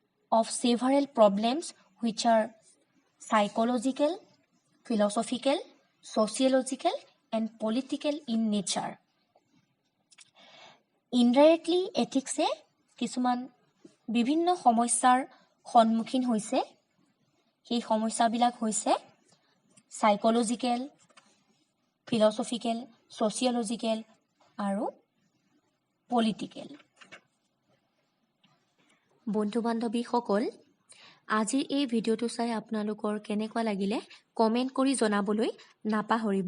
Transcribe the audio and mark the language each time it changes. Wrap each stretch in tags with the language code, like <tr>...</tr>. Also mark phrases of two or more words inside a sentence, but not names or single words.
<en>of several problems which are psychological, philosophical, sociological, and political in nature.</en> <as>Indirectly, ethics-এ কিছুমান বিভিন্ন সমস্যাৰ সন্মুখীন হৈছে। সেই সমস্যাবিলাক হৈছে সাইকোলজিক্যাল, ফিলসফিক্যাল, সোশিয়োলজিক্যাল আৰু পলিটিক্যাল। বন্ধু-বান্ধৱীসকল, আজিৰ এই ভিডিঅ'টো চাই আপোনালোকৰ কেনেকুৱা লাগিলে কমেণ্ট কৰি জনাবলৈ নাপাহৰিব।</as>